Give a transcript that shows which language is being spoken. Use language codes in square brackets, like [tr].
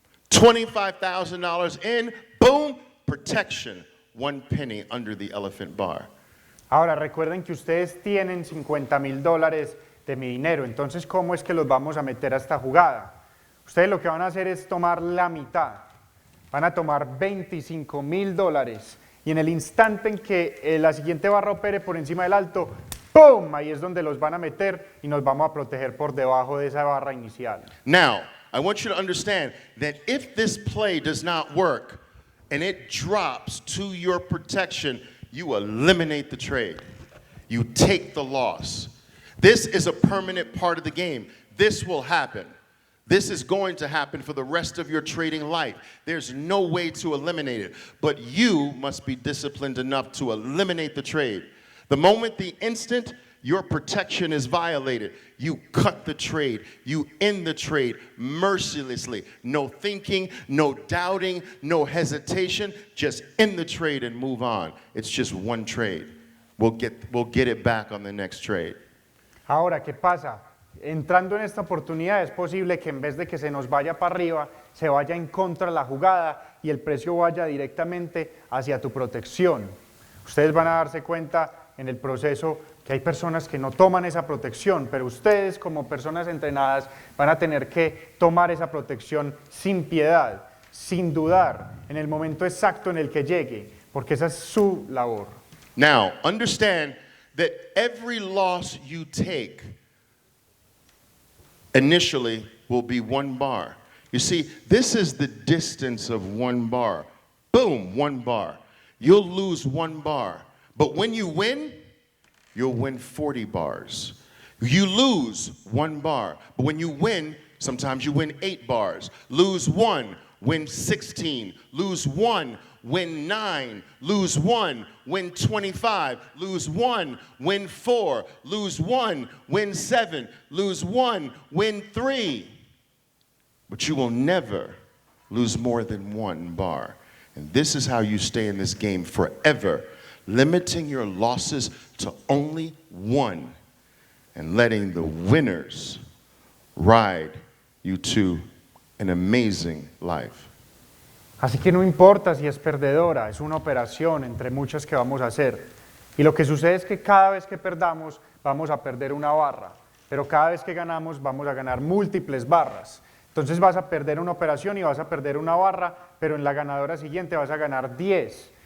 [en] $25,000 in, boom, protection, 1 penny under the elephant bar. [es] Ahora recuerden que ustedes tienen $50,000 de mi dinero, entonces ¿cómo es que los vamos a meter a esta jugada? Ustedes lo que van a hacer es tomar la mitad, van a tomar $25,000 y en el instante en que la siguiente barra opere por encima del alto, ¡pum! Ahí es donde los van a meter y nos vamos a proteger por debajo de esa barra inicial. [en] Now, I want you to understand that if this play does not work and it drops to your protection, you eliminate the trade. You take the loss. This is a permanent part of the game. This will happen. This is going to happen for the rest of your trading life. There's no way to eliminate it, but you must be disciplined enough to eliminate the trade. The moment, the instant your protection is violated, you cut the trade, you end the trade mercilessly. No thinking, no doubting, no hesitation, just end the trade and move on. It's just one trade. We'll get it back on the next trade. [es] Ahora, ¿qué pasa? Entrando en esta oportunidad es posible que en vez de que se nos vaya para arriba, se vaya en contra de la jugada y el precio vaya directamente hacia tu protección. Ustedes van a darse cuenta en el proceso que hay personas que no toman esa protección, pero ustedes como personas entrenadas van a tener que tomar esa protección sin piedad, sin dudar, en el momento exacto en el que llegue, porque esa es su labor. [en] Now, understand that every loss you take initially will be 1 bar. You see, this is the distance of 1 bar. Boom, 1 bar. You'll lose 1 bar. But when you win, you'll win 40 bars. You lose 1 bar. But when you win, sometimes you win 8 bars. Lose 1, win 16. Lose 1, win 9, lose 1, win 25, lose 1, win 4, lose 1, win 7, lose 1, win 3. But you will never lose more than 1 bar. And this is how you stay in this game forever, limiting your losses to only 1 and letting the winners ride you to an amazing life. [es] Así que no importa si es perdedora, es una operación entre muchas que vamos a hacer. Y lo que sucede es que cada vez que perdamos, vamos a perder 1 barra, pero cada vez que ganamos, vamos a ganar múltiples barras. Entonces vas a perder una operación y vas a perder 1 barra, pero en la ganadora siguiente vas a ganar 10.